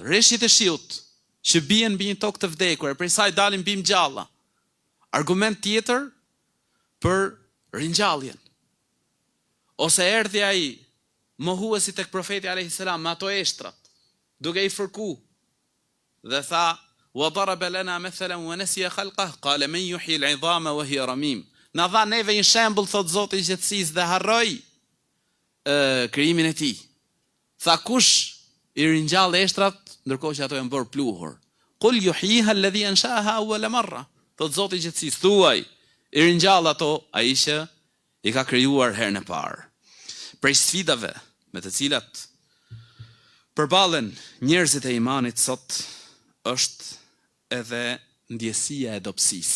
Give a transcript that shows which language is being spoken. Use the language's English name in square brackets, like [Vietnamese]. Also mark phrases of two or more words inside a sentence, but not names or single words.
[Albanian] Reshjet e shiut që bien mbi një tokë të vdekur, prej saj dalin bim gjalla. Argument tjetër për ringjalljen. Ose erdhi ai mohuesi tek profeti [Arabic] عليه السلام [Albanian] me ato eshtrat, duke i fërku dhe tha: [Arabic] "وضرب لنا مثلا ونسي خلقه قال من يحيي العظام وهي رميم." [Albanian] Na dha neve një shembull, thot Zoti i gjithësisë, dhe harroi krijimin e tij. Tha: "Kush i ringjall eshtrat ndërkohë që ato janë bërë pluhur? [Arabic] قل يحييها الذي أنشأها أول مرة." [Albanian] Thot Zoti i gjithësisë, thuaj, i ringjall ato ai që i ka krijuar herën e parë. Prej sfidave me të cilat përballen njerëzit e imanit sot është edhe ndjesia e dobësisë.